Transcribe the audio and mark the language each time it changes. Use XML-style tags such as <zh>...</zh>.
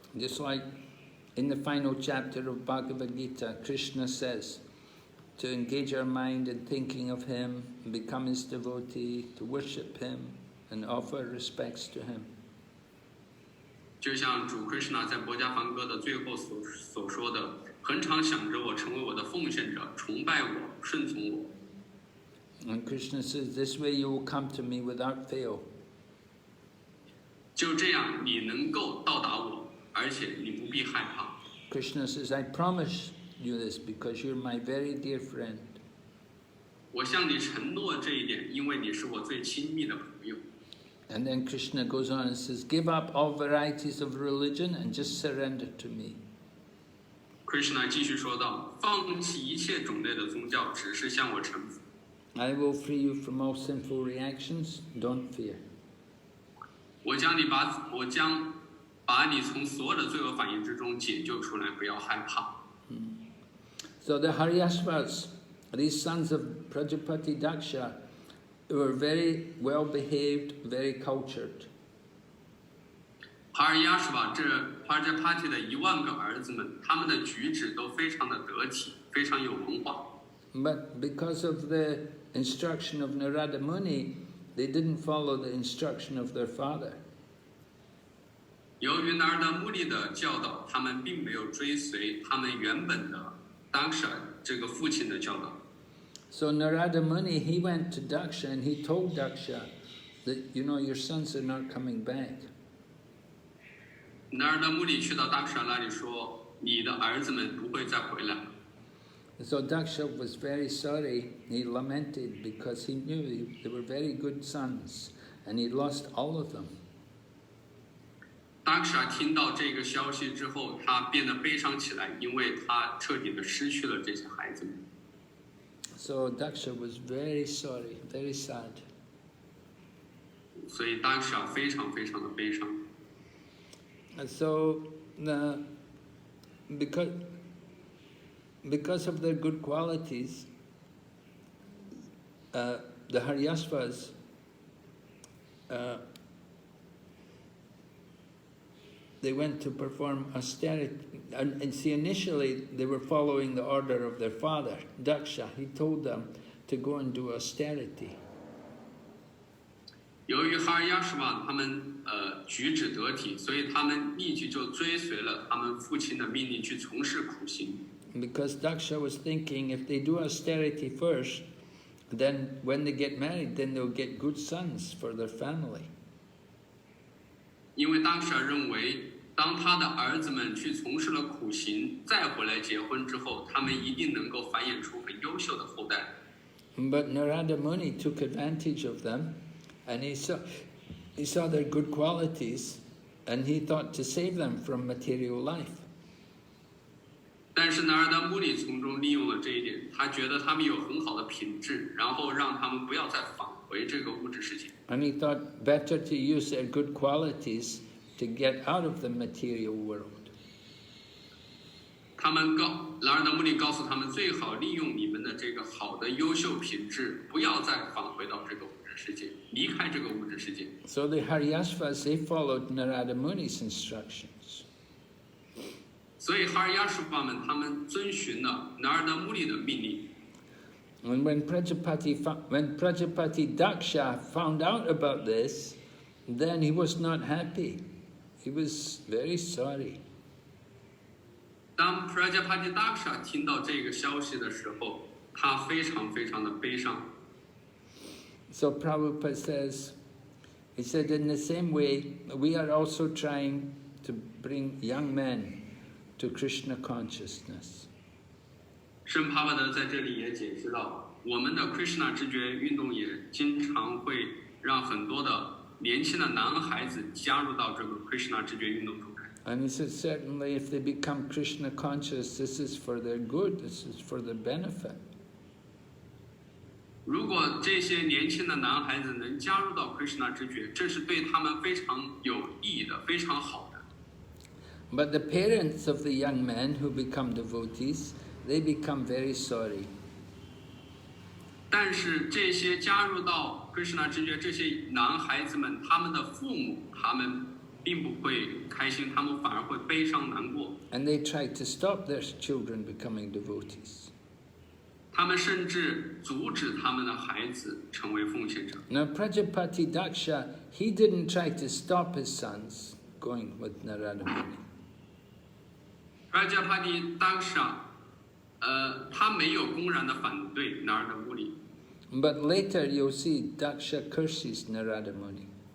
<en>Just like in the final chapter of Bhagavad Gita, Krishna says to engage our mind in thinking of him, become his devotee, to worship him, and offer respects to him.</en> <zh>就像主 Krishna 在《薄伽梵歌》的最后所说的，恒常想着我，成为我的奉献者，崇拜我，顺从我。</zh> <en>And Krishna says, this way you will come to me without fail.</en> <zh>就这样，你能够到达我，而且你不必害怕。</zh> <en>Krishna says, I promise you this because you're my very dear friend.</en> <zh>我向你承诺这一点，因为你是我最亲密的朋友。</zh> <en>And then Krishna goes on and says, give up all varieties of religion and just surrender to me.</en> <zh>Krishna 继续说道：“放弃一切种类的宗教，只是向我臣服。</zh> <en>I will free you from all sinful reactions. Don't fear.</en> <zh>我将把你从所有的罪恶反应之中解救出来，不要害怕。”</zh> <en>So the Haryashvas, these sons of Prajāpati Dakṣa, were very well behaved, very cultured.</en> <zh>哈尔亚什瓦这 Prajāpati 的10000个儿子们，他们的举止都非常的得体，非常有文化。</zh> <en>But because of the instruction of Nārada Muni, they didn't follow the instruction of their father.</en> <zh>由于 Nārada Muni 的教导，他们并没有追随他们原本的 Dakṣa 这个父亲的教导。</zh> <en>So Nārada Muni, he went to Dakṣa and he told Dakṣa that, you know, your sons are not coming back.</en> <zh>Nārada Muni 去到 Dakṣa 那里说，你的儿子们不会再回来。</zh> <en>So Dakṣa was very sorry. He lamented because he knew they were very good sons and he lost all of them.</en> <zh>Dakṣa 听到这个消息之后，他变得悲伤起来，因为他彻底的失去了这些孩子们。</zh> <en>So Dakṣa was very sorry, very sad.</en> <zh>所以 Dakṣa 非常非常的悲伤。</zh> <en>And so because of their good qualities, the Haryashvas they went to perform austerity. And see, initially they were following the order of their father, Dakṣa. He told them to go and do austerity.</en> <zh>由于哈尔亚什瓦他们举止得体，所以他们立即就追随了他们父亲的命令去从事苦行。</zh> <en>Because Dakṣa was thinking if they do austerity first, then when they get married, then they'll get good sons for their family.</en> <zh>因为 Dakṣa 认为，当他的儿子们去从事了苦行，再回来结婚之后，他们一定能够繁衍出很优秀的后代。</zh> <en>But Nārada Muni took advantage of them, and he saw their good qualities, and he thought to save them from material life.</en> <zh>但是 Nārada Muni 从中利用了这一点，他觉得他们有很好的品质，然后让他们不要再返回这个物质世界。</zh> <en>And he thought better to use their good qualities to get out of the material world.</en> <zh>Nārada Muni 告诉他们，最好利用你们的这个好的优秀品质，不要再返回到这个物质世界，离开这个物质世界。</zh> <en>So the Haryashvas, they followed Nārada Muni's instructions.</en> <zh>所以哈尔亚什瓦们他们遵循了 Nārada Muni 的命令。</zh> <en>And when Prajāpati Dakṣa found out about this, then he was not happy. He was very sorry.</en> <zh>当 Prajāpati Dakṣa 听到这个消息的时候，他非常非常的悲伤。</zh> <en>So Prabhupada says, he said, in the same way, we are also trying to bring young men to Krishna consciousness.</en> <zh>圣帕帕德在这里也解释到，我们的 Krishna 知觉运动也经常会让很多的年轻的男孩子加入到这个 Krishna 知觉运动中来。</zh> <en>And he said, certainly if they become Krishna conscious, this is for their good, this is for their benefit.</en> <zh>如果这些年轻的男孩子能加入到 Krishna 知觉，这是对他们非常有意义的，非常好的。</zh> <en>But the parents of the young men who become devotees, they become very sorry.</en> <zh>但是这些加入到 Krishna 知觉这些男孩子们，他们的父母，他们并不会开心，他们反而会悲伤难过。</zh> <en>And they try to stop their children becoming devotees.</en> <zh>他们甚至阻止他们的孩子成为奉献者。</zh> <en>Now Prajāpati Dakṣa, he didn't try to stop his sons going with Nārada Muni.</en> <zh>Prajāpati Dakṣa 他没有公然的反对 Nārada Muni.</zh> <en>But later you'll see Dakṣa curses Nārada Muni.</en>